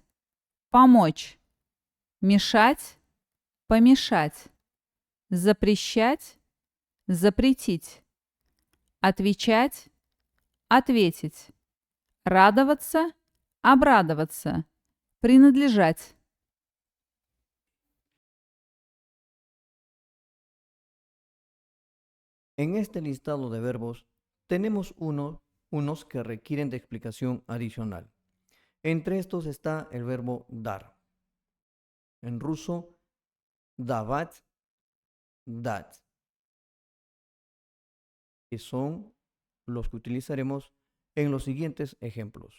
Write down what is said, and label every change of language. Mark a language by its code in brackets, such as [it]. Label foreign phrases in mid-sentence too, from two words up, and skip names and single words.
[ru] Помочь. Мешать. Помешать. Запрещать. Запретить. Отвечать. Ответить. Радоваться. Обрадоваться. Принадлежать. [es] En este listado de verbos tenemos unos que requieren de explicación adicional. Entre estos está el verbo dar. En ruso, [ru] давать, дать, [es] que son los que utilizaremos en los siguientes ejemplos.